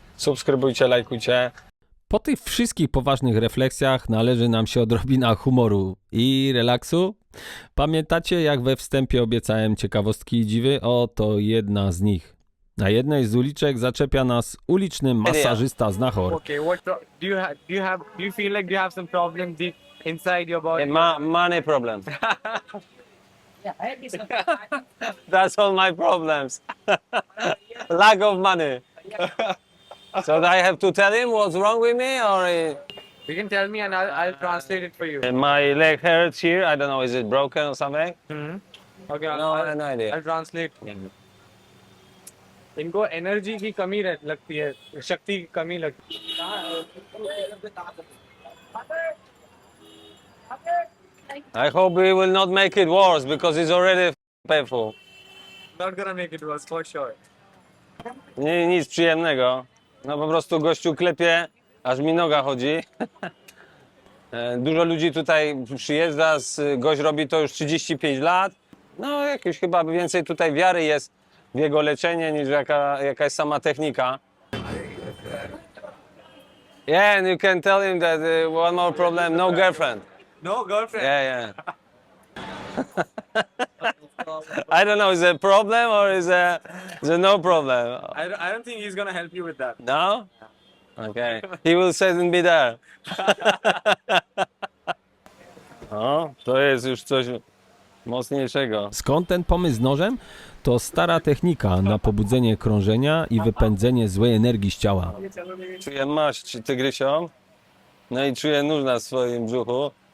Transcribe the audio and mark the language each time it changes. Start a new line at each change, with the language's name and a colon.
Polish: Subskrybujcie, lajkujcie. Po tych wszystkich poważnych refleksjach należy nam się odrobina humoru i relaksu. Pamiętacie, jak we wstępie obiecałem ciekawostki i dziwy? Oto jedna z nich. Na jednej z uliczek zaczepia nas uliczny masażysta znachor.
English: Okay, do you feel like you have some problem deep inside your body? Money problem. That's all my problems. Lack of money. So I have to tell him what's wrong with me, or You can tell me and I'll translate it for you. my leg hurts here. I don't know, is it broken or something? Okay, No idea. I'll translate.
Hindi: इनको energy की कमी लगती है, शक्ति की कमी लगती है.
English: I hope we will not make it worse because it's already painful. Not gonna make it worse for sure.
Polish: Nie, nic przyjemnego. No po prostu gościu klepie, aż mi noga chodzi. Dużo ludzi tutaj przyjeżdża, gość robi to już 35 lat. No jakieś chyba więcej tutaj wiary jest w jego leczenie niż jakaś sama technika.
English: Yeah, and you can tell him that one more problem, no girlfriend. No girlfriend. Yeah, yeah. I don't know, is it a problem or is it no problem? I don't think he's gonna help you with that. No? Okay. He will certainly be there.
Polish: O, to jest już coś mocniejszego. Skąd ten pomysł z nożem? To stara technika na pobudzenie krążenia i wypędzenie złej energii z ciała. Czuję maść tygrysio, no i czuję nóż na swoim brzuchu.